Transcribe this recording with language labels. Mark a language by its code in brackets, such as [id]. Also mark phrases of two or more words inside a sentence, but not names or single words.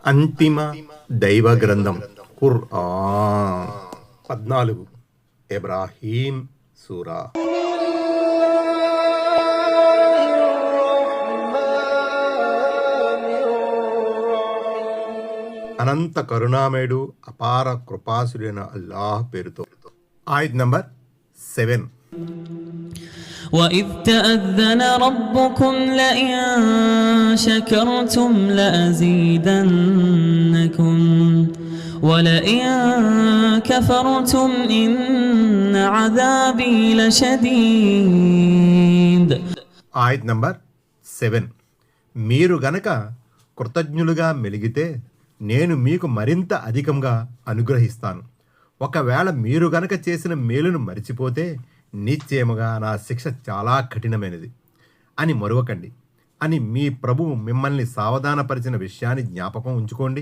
[te] అంతిమ దైవ గ్రంథం ఖుర్ఆన్ 14 ఇబ్రాహీం సూరా. అనంత కరుణామయుడు అపార కృపాసుడైన అల్లాహ్ పేరుతో. ఆయత్ నంబర్ 7. [ar] وَإِذْ تَأَذَّنَ رَبُّكُمْ لَئِن شَكَرْتُمْ لَأَزِيدَنَّكُمْ وَلَئِن كَفَرْتُمْ إِنَّ عَذَابِي لَشَدِيدٌ. [te] ఆయత్ నంబర్ 7. మీరు గనక కృతజ్ఞులుగా మెలిగితే నేను మీకు మరింత అధికంగా అనుగ్రహిస్తాను. ఒకవేళ మీరు గనక చేసిన మేలును మరిచిపోతే నిశ్చయముగా నా శిక్ష చాలా కఠినమైనది అని మరువకండి అని మీ ప్రభువు మిమ్మల్ని సావధానపరిచిన విషయాన్ని జ్ఞాపకం ఉంచుకోండి.